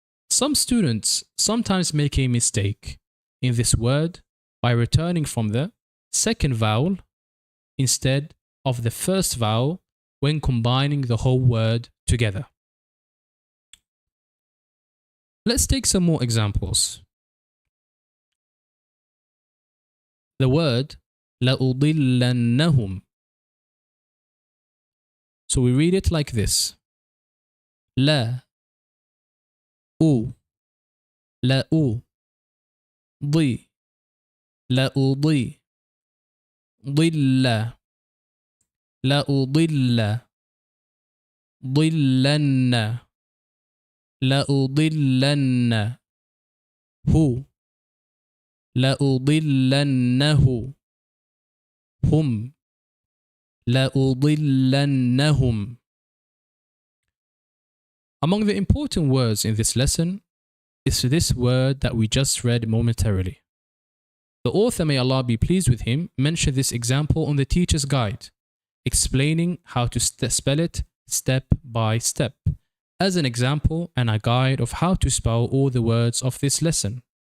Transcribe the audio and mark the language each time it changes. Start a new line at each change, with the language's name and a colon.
English: Some students sometimes make a mistake in this word by returning from the second vowel instead of the first vowel when combining the whole word together. Let's take some more examples. The word لأضلنهم. So we read it like this.
Arabic: لا أو لا أو ضي لا أضي ضل لا أضل ضلن لا أضلن هو لا أضلنه هم لا أضلنهم.
English: Among the important words in this lesson is this word that we just read momentarily. The author, may Allah be pleased with him, mentioned this example on the teacher's guide, explaining how to spell it step by step, as an example and a guide of how to spell all the words of this lesson.